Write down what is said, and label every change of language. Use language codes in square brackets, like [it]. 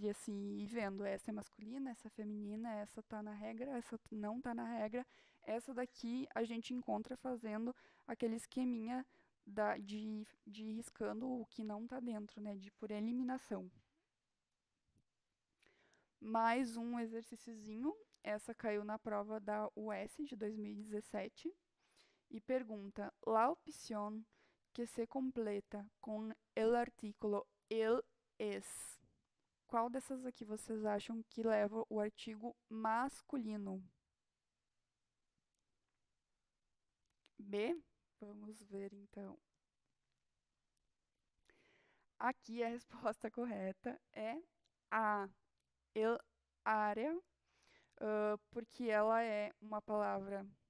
[pt] E assim, ir vendo. Essa é masculina, essa é feminina, essa tá na regra, essa não tá na regra. Essa daqui a gente encontra fazendo aquele esqueminha de riscando o que não está dentro, né? Por eliminação. Mais um exercíciozinho. Essa caiu na prova da UES de 2017. E pergunta: [es] la opción que se completa com el artículo el es. [pt] Qual dessas aqui vocês acham que leva o artigo masculino? B? Vamos ver então. Aqui a resposta correta é A, el área, porque ela é uma palavra.